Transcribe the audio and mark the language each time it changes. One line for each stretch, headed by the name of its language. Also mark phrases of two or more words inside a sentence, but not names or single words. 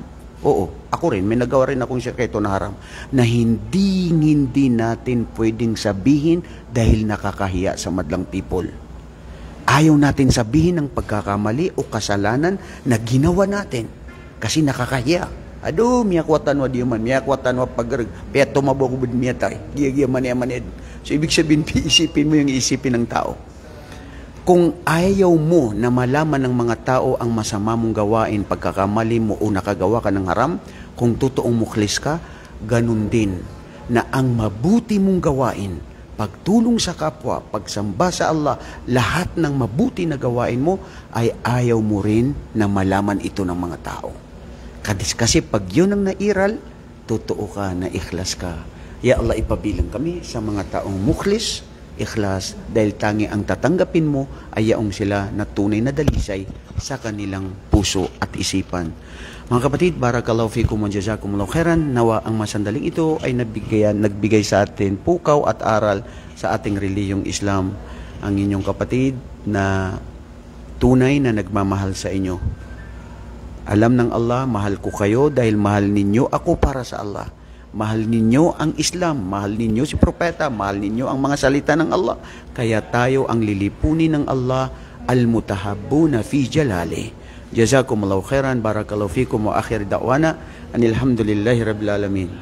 Filipino: Oo, ako rin, may nagawa rin akong sekreto na haram na hindi natin pwedeng sabihin dahil nakakahiya sa madlang people. Ayaw natin sabihin ang pagkakamali o kasalanan na ginawa natin kasi nakakahiya. Aduh,
Maguindanaon: miyakwatan wa diyaman, miyakwatan wa pagarag, kaya tumabo ko bud miyatay, giya man.
Filipino: So, ibig sabihin, isipin mo yung isipin ng tao. Kung ayaw mo na malaman ng mga tao ang masama mong gawain, pagkakamali mo o nakagawa ka ng haram, kung totoong mukhlis ka, ganun din na ang mabuti mong gawain, pagtulong sa kapwa, pagsamba sa Allah, lahat ng mabuti na gawain mo ay ayaw mo rin na malaman ito ng mga tao. Kasi pag yun ang nairal, totoo ka na ikhlas ka. Ya Allah, ipabilang kami sa mga taong mukhlis, ikhlas, dahil tangi ang tatanggapin mo ay yaong sila na tunay na dalisay sa kanilang puso at isipan. Mga kapatid,
Arabic: بارك الله فيكم وجزاكم الله خيرا.
Filipino: Nawa ang masandaling ito ay nagbigay sa atin pukaw at aral sa ating reliyong Islam. Ang inyong kapatid na tunay na nagmamahal sa inyo. Alam ng Allah, mahal ko kayo dahil mahal ninyo ako para sa Allah. Mahal ninyo ang Islam, mahal ninyo si Propeta, mahal ninyo ang mga salita ng Allah. Kaya tayo ang lilipunin ng Allah,
Arabic: المتحابون في جلالي. جزاكم الله خيرا بارك الله فيكم وآخر دعوانا أن الحمد لله رب العالمين.